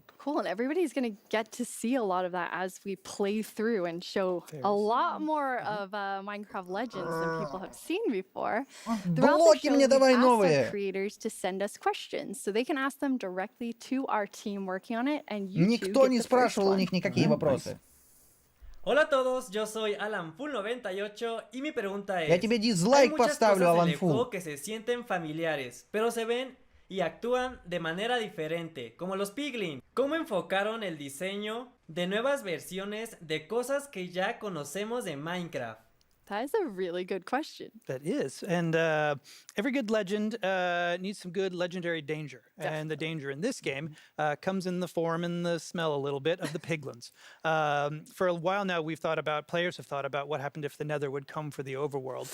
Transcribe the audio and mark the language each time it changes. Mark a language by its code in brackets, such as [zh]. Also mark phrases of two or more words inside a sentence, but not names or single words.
[en] Cool, and everybody's going to get to see a lot of that as we play through and show a lot more of Minecraft Legends than people have seen before. Throughout the show, we asked our creators to send us questions, so they can ask them directly to our team working on it, and you [ru] Никто не спрашивал у них никакие вопросы. [es] Hola a todos, yo soy AlanFull98 y mi pregunta es: [ru] Я тебе дизлайк поставлю, [es] Alan Full, que se sienten familiares, pero se ven y actúan de manera diferente, como los Piglin. ¿Cómo enfocaron el diseño de nuevas versiones de cosas que ya conocemos de Minecraft? [en] That is a really good question. That is. And every good legend needs some good legendary danger. Definitely. And the danger in this game comes in the form and the smell a little bit of the piglins. For a while now, players have thought about what happened if the Nether would come for the overworld.